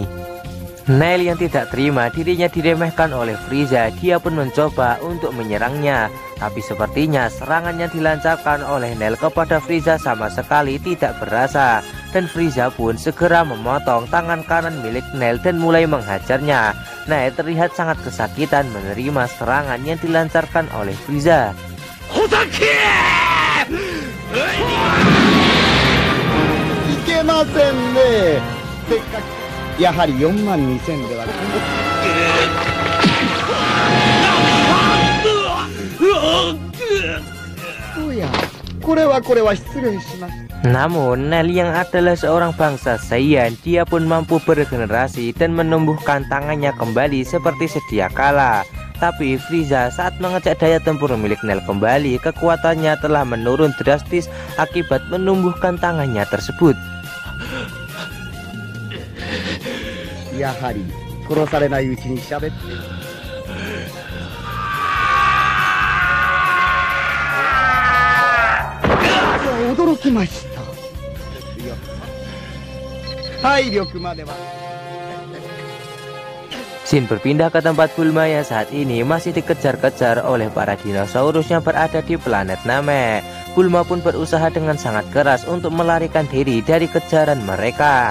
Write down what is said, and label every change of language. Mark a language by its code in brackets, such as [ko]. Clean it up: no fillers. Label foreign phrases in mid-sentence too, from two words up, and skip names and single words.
[id] Nel yang tidak terima dirinya diremehkan oleh Frieza, dia pun mencoba untuk menyerangnya. Tapi sepertinya serangan yang dilancarkan oleh Nel kepada Frieza sama sekali tidak berasa. Dan Frieza pun segera memotong tangan kanan milik Nel dan mulai menghajarnya. Nel terlihat sangat kesakitan menerima serangan yang dilancarkan oleh Frieza. [ja] Hotake! いけませんね。せっかくやはり42,000では。おや、これは失礼しました。 [id] Namun Nel yang adalah seorang bangsa Saiyan, dia pun mampu beregenerasi dan menumbuhkan tangannya kembali seperti sedia kala. Tapi Frieza saat mengecek daya tempur milik Nel kembali, kekuatannya telah menurun drastis akibat menumbuhkan tangannya tersebut. [ja] やはり殺されないうちに喋って。驚きました。体力までは。 [id] Shin berpindah ke tempat Bulma yang saat ini masih dikejar-kejar oleh para dinosaurus yang berada di planet Namek. Bulma pun berusaha dengan sangat keras untuk melarikan diri dari kejaran mereka.